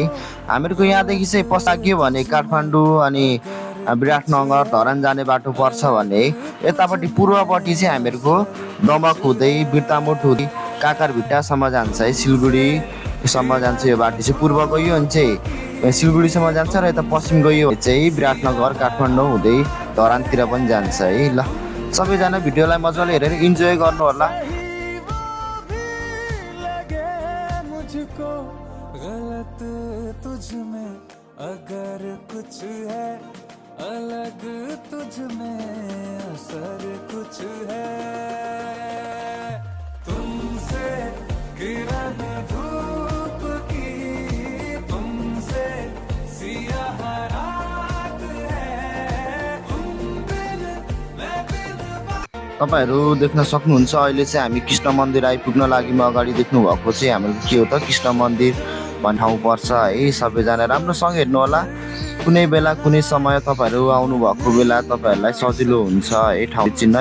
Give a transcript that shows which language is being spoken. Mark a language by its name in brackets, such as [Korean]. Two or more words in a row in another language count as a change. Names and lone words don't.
[Nepali] हामीहरूको यहाँदेखि चाहिँ पश्चात के भने काठमाडौँ अनि विराटनगर धरान जाने बाटो पर्छ भने यतापट्टि पूर्वपट्टि चाहिँ हामीहरूको दमक हुँदै बिर्तामोड हुँदै काकरभिट्टासम्म जान्छ है, सिलगढीसम्म जान्छ। यो बाटो चाहिँ पूर्व गयो भने चाहिँ सिलगढीसम्म जान्छ र यता पश्चिम गयो भने चाहिँ विराटनगर काठमाडौँ हुँदै धरानतिर पनि जान्छ है। ल सबैजना भिडियोलाई मजाले हेरेर इन्जोय गर्नु होला। [Hindi] मुझको गलत तुझ में अगर कुछ है अलग तुझ में असर कुछ है तुमसे किरण धूप की तुमसे सियाह रात है तुम बिन मैं बिन [Nepali] तपाईँहरू देख्न सक्नुहुन्छ अहिले चाहिँ हामी कृष्ण मन्दिर आइपुग्न लागि अगाडि देख्नु भएको चाहिँ हाम्रो के हो त कृष्ण मन्दिर भन्ने ठाउँ पर्छ है। सबैजना राम्रोसँग हेर्नु होला। कुनै बेला कुनै समय तपाईँहरू आउनुभएको बेला तपाईँहरूलाई सजिलो हुन्छ है ठाउँ चिन्ह।